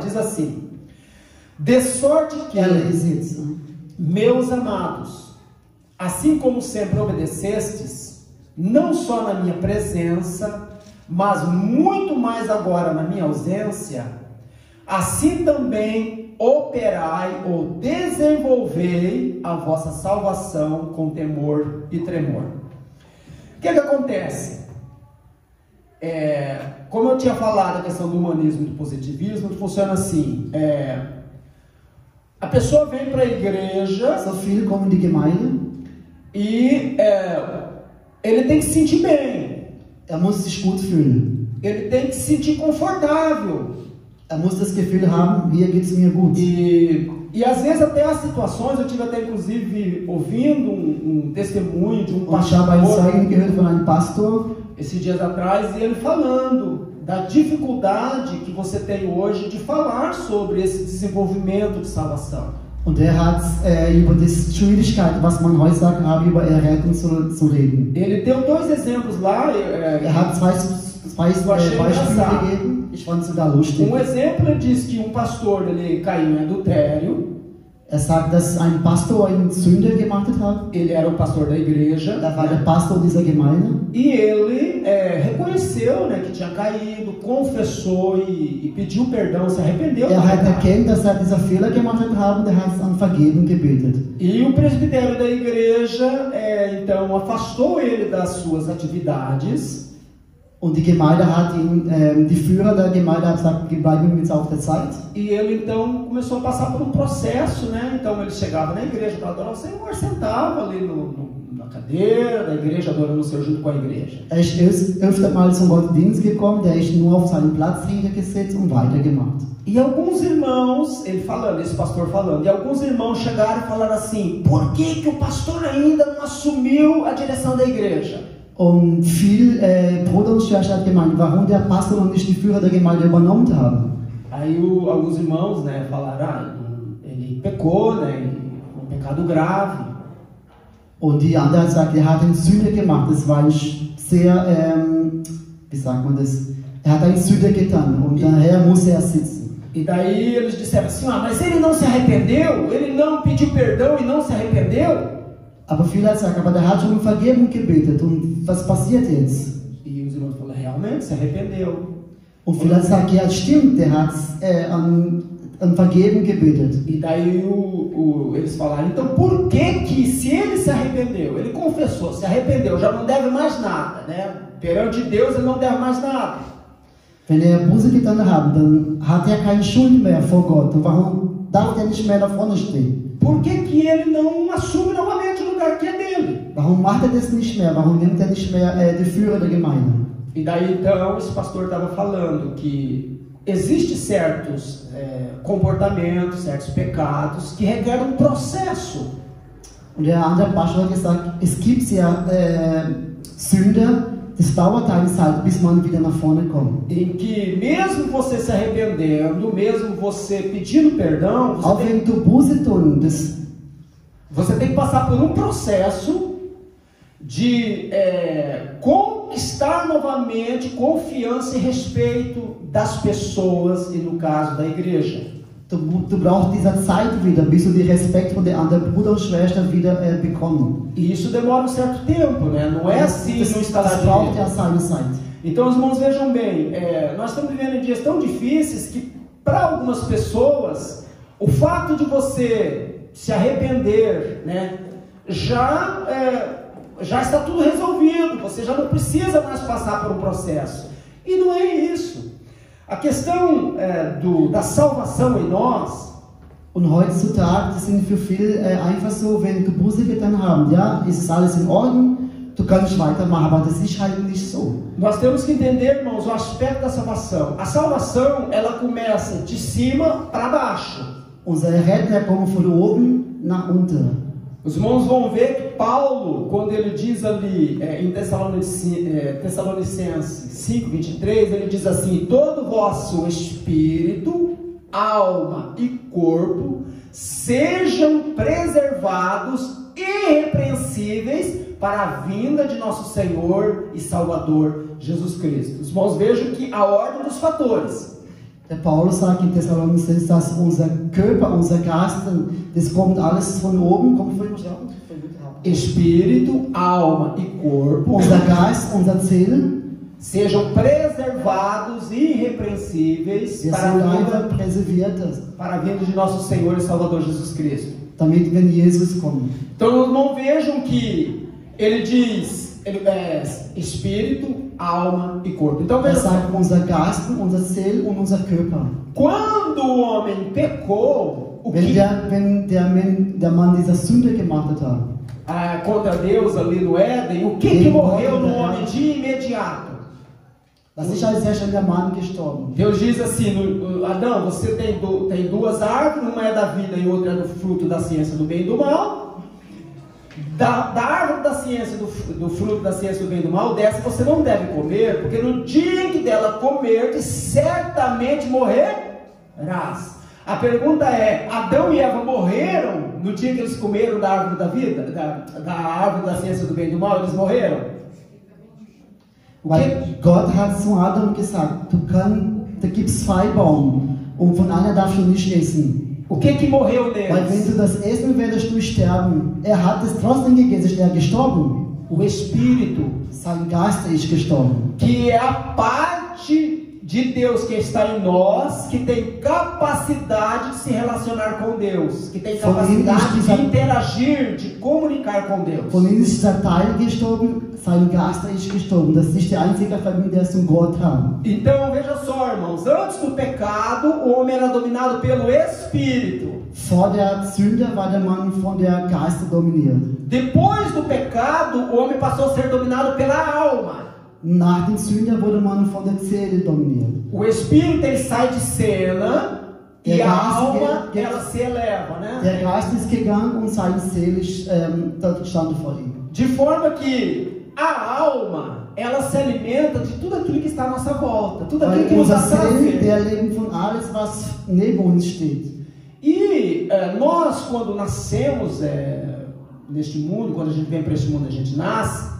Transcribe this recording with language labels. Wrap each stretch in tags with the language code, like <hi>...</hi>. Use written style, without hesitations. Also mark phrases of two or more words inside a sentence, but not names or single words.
<pt>Diz assim: de sorte que, meus amados, assim como sempre obedecestes, não só na minha presença, mas muito mais agora na minha ausência, assim também operai ou desenvolvei a vossa salvação com temor e tremor. O que acontece? Como eu tinha falado, a questão do humanismo e do positivismo funciona assim: a pessoa vem para a igreja,</pt> <de>so viele kommen in die Gemeinde,</de> <pt>e ele tem que se sentir bem.</pt> <de>Muss sich gut fühlen.</de> <pt>Ele tem que se sentir confortável.</pt> <de>Muss das Gefühl haben, hier geht's mir gut.</de> <pt>E às vezes até as situações, eu tive até inclusive ouvindo um testemunho de um pastor,</pt> <de>gehört von einem Pastor,</de> <pt>esses dias atrás, e ele falando da dificuldade que você tem hoje de falar sobre esse desenvolvimento de salvação.</pt> <de>Und hat über die Schwierigkeit, was man heutzutage hat, über Errettung zu reden.</de> <pt>Ele deu dois exemplos lá.</pt> <de>Hat zwei Beispiele gegeben. Ich fand sogar lustig.</de> <pt>Exemplo diz que pastor ele caiu em adultério.</pt> <de>Sagt, dass ein Pastor eine Sünde gemacht hat.</de> <pt>Ele era o pastor da igreja.</pt> <de>War der Pastor dieser Gemeinde.</de> <pt>E ele reconheceu, né, que tinha caído, confessou e pediu perdão, se arrependeu.</pt> <de>Hat erkannt, dass dieser Fehler gemacht hat und hat um Vergebung gebetet.</de> <pt>E o presbitério da igreja então afastou ele das suas atividades.</pt> <de>Und die Gemeinde hat ihn, die Führer der Gemeinde hat gesagt, bleiben jetzt auf der Zeit.</de> <pt>E ele então começou a passar por um processo, né? Então ele chegava na igreja para adorar o Senhor, sentava ali na cadeira da igreja, adorando o Senhor junto com a igreja.</pt> <de>Ist öfter mal zum Gottesdienst gekommen, ist nur auf seinen Platz hingesetzt und weitergemacht.</de> <pt>E alguns irmãos, ele falando, esse pastor falando, e alguns irmãos chegaram e falaram assim: por que o pastor ainda não assumiu a direção da igreja?</pt> <de>Und viele Brüder und Schwestern hat gemeint, warum der Pastor noch nicht die Führer der Gemeinde übernommen haben.</de> <pt>Aí alguns irmãos, né, falaram, ele pecou, né, um pecado grave.</pt> <de>Und die anderen hat gesagt, hat eine Sünde gemacht. Das war sehr, wie sagt man das? Hat eine Sünde getan und daher muss sitzen.</de> <pt>E daí eles disseram assim: mas ele não se arrependeu? Ele não pediu perdão e não se arrependeu?</pt> <de>Aber viele hat gesagt, aber der hat schon um Vergebung gebetet und was passiert jetzt?</de> <pt>E os irmãos falaram: realmente se arrependeu.</pt> <de>Und viele hat gesagt, ja stimmt, der hat Vergebung gebetet.</de> <pt>E daí eles falaram, então por que se ele se arrependeu, ele confessou, se arrependeu, já não deve mais nada, né? Perante Deus ele não deve mais nada.</pt> <de>Wenn Buße getan hat, dann hat keine Schuld mehr vor Gott. Und warum darf nicht mehr da vorne stehen?</de> <pt>Por que ele não assume novamente o lugar que é dele?</pt> <de>Warum macht das nicht mehr? Warum nimmt nicht mehr die Führer der Gemeinde?</de> <pt>E daí então esse pastor estava falando que existem certos comportamentos, certos pecados que requerem um processo.</pt> <de>Und der andere Pastor hat gesagt, es gibt ja Sünder, das dauert eine Zeit, bis man wieder nach vorne kommt.</de> <pt>Em que mesmo você se arrependendo, mesmo você pedindo perdão,</pt> <de>Auch wenn du Buße tun,</de> <pt>você tem que passar por um processo de conquistar novamente confiança e respeito das pessoas e no caso da igreja.</pt> <de>Du brauchst diese Zeit wieder, bis du den Respekt von der anderen Bruder und Schwester wieder bekommen.</de> <pt>E isso demora um certo tempo, né? Não é assim no</pt> <de>Das braucht ja seine Zeit.</de> <pt>Então, os irmãos, vejam bem, nós estamos vivendo em dias tão difíceis que, para algumas pessoas, o fato de você se arrepender, né, já está tudo resolvido, você já não precisa mais passar por um processo. E não é isso. A questão da salvação em nós.</pt> <de>Und heutzutage das sind für viele einfach so, wenn du Buße getan haben, ja, ist alles in Ordnung, du kannst weitermachen, aber das ist halt nicht so.</de> <pt>Nós temos que entender, irmãos, o aspecto da salvação. A salvação, ela começa de cima para baixo.</pt> <de>Unser Retter kommt von oben nach unten.</de> <pt>Os irmãos vão ver que Paulo, quando ele diz ali em Tessalonicenses 5:23, ele diz assim: todo o vosso espírito, alma e corpo sejam preservados irrepreensíveis para a vinda de nosso Senhor e Salvador Jesus Cristo. Os irmãos vejam que a ordem dos fatores.</pt> <de>Der Paulus sagt in Thessalonicenses, dass unser Körper, unser Geist, das kommt alles von oben, kommt von</de> <pt>Espírito, alma e corpo,</pt> <de>unser Geist, unser Seele,</de> <pt>sejam preservados e irrepreensíveis para a vinda de nosso Senhor e Salvador Jesus Cristo.</pt> <de>Damit, wenn Jesus kommt.</de> <pt>Então, não vejam que ele diz espírito, alma e corpo. Então, veja,</pt> <de>sagt unser Geist, unser Seele und unser Körper.</de> <pt>Quando o homem pecou,</pt> <de>wenn der Mann diese Sünde gemacht hat,</de> <pt>contra Deus ali no Éden, o que morreu no homem de imediato?</pt> <de>Das ist als erstes der Mann gestorben.</de> <pt>Deus diz assim, Adão, você tem duas árvores, uma é da vida e outra é do fruto da ciência do bem e do mal. Da árvore da ciência do fruto da ciência do bem e do mal, dessa você não deve comer, porque no dia em que dela comerdes, certamente morrerás. A pergunta é, Adão e Eva morreram no dia que eles comeram da árvore da vida, da árvore da ciência do bem e do mal, eles morreram?</pt> <de>Weil Gott hat zu Adam gesagt, da gibt es zwei Bäume und von einer darfst du nicht essen.</de> <pt>O que morreu neles?</pt> <de>Weil wenn du das essen, werdest du sterben. Er hat es trotzdem gegessen, ist er gestorben.</de> <pt>O Espírito,</pt> <de>sein Geist ist gestorben.</de> <pt>Que é a parte de Deus que está em nós, que tem capacidade de se relacionar com Deus, que tem capacidade de interagir, de comunicar com Deus.</pt> <de>Von ihm ist dieser Teil gestorben, sein Geist ist gestorben. Das ist die einzige Familie, die zum Gott haben.</de> <pt>Então veja só, irmãos, antes do pecado, o homem era dominado pelo Espírito.</pt> <de>Vor der Sünde war der Mann von der Geist dominiert.</de> <pt>Depois do pecado, o homem passou a ser dominado pela alma.</pt> <de>Nach dem Sünde wurde man von der Seele dominiert.</de> <pt>O espírito ele sai de cena e a alma ela se eleva, né?</pt> <de>Der Geist ist gegangen und seine Seele stand vor ihm.</de> <pt>De forma que a alma ela se alimenta de tudo aquilo que está à nossa volta, tudo aquilo que nos</pt> <de>Seele, der Leben von alles was neben uns steht.</de> <pt>E nós quando nascemos neste mundo, quando a gente vem para este mundo, a gente nasce.</pt>